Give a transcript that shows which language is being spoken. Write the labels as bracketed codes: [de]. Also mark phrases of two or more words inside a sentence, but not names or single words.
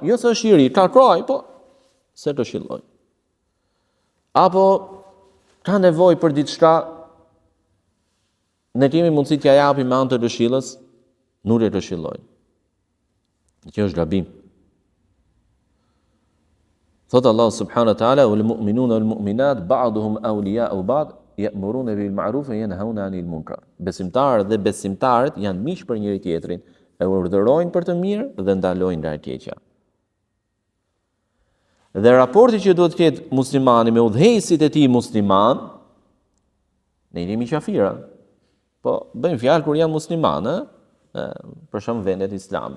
[sq] Jo se është i ri, ka kroj, po se këshilloj. Apo ka nevojë për diçka, ne kemi mundësi t'ja japim me anë të këshillës, nuk e këshilloj. Kjo është gabim. [ar] Thot الله سبحانه وتعالى والمؤمنون والمؤمنات بعضهم أولياء بعض يأمرون بالمعروف وينهون عن المنكر." [sq] Besimtarët dhe besimtarët janë miq për njëri tjetrin, e urdhërojnë për të mirë dhe ndalojnë nga e keqja. Dhe raporti që duhet të ketë muslimani me udhëheqësit e tij musliman, ne jemi qafira. Po bëjmë fjalë kur janë muslimanë, për shembull vendet islame.